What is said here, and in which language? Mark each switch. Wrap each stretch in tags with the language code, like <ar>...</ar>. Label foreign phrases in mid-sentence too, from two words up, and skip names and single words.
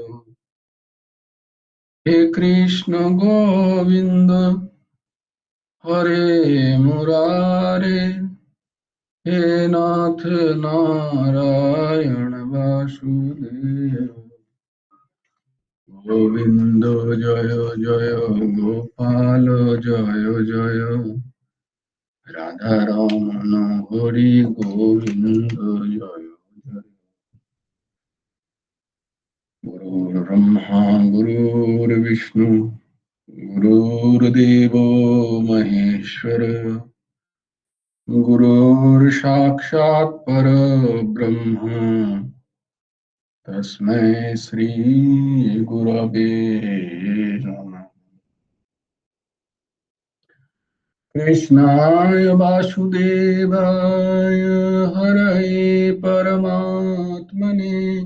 <sa>হে কৃষ্ণ গোবিন্দ হরে মুরারে হে নাথ নারায়ণ বাসুদেব গোবিন্দ জয় জয় গোপাল জয় জয় রাধারমণ হরি গোবিন্দ জয় জয় গুরুর্ব্রহ্মা গুরুর্বিষ্ণু গুরুর্দেব মহেশ্বর गुरुर्साक्षात् परब्रह्म तस्मै श्री गुरवे नमः कृष्णाय वासुदेवाय हरये परमात्मने</sa>